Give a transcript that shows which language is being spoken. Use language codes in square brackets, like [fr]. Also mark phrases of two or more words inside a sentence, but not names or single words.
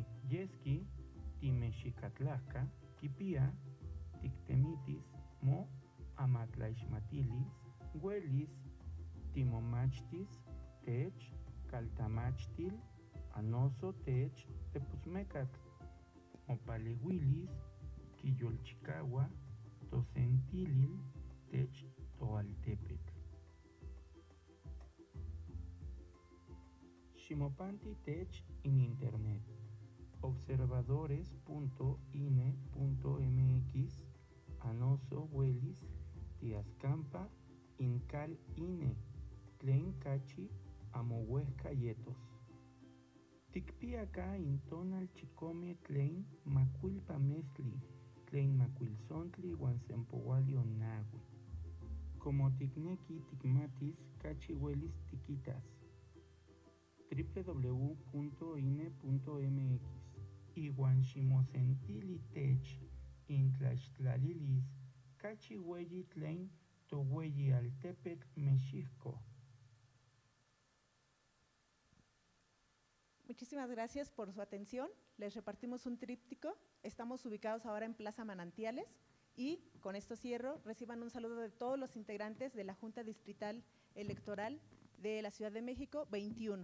[nhe] Yesqui timexicatlahca quipia tictemitis mo amatlaixmatilis, huelis timomachtis tech caltamachtil anoso tech tepusmecatl, mopalehuilis quiyolchicaua tosentilil tech toaltepetl. Ximopanti tech in internet observadores.ine.mx anoso huelis tiascampa incal ine tlen cachi amohuesca yetos. Ticpiaca intonal chicome tlen macuilpa mezcli tlen macuilzontli uan sempoualio nahui. Como ticnequi ticmatis cachi huelis tiquitas www.ine.mx iuan ximosentili tech intlaixtlalilis cachi ueyi tlen tohueyi altepetl mexisco. [es] Muchísimas gracias por su atención. Les repartimos un tríptico. Estamos ubicados ahora en Plaza Manantiales y con esto cierro. Reciban un saludo de todos los integrantes de la Junta Distrital Electoral de la Ciudad de México 21.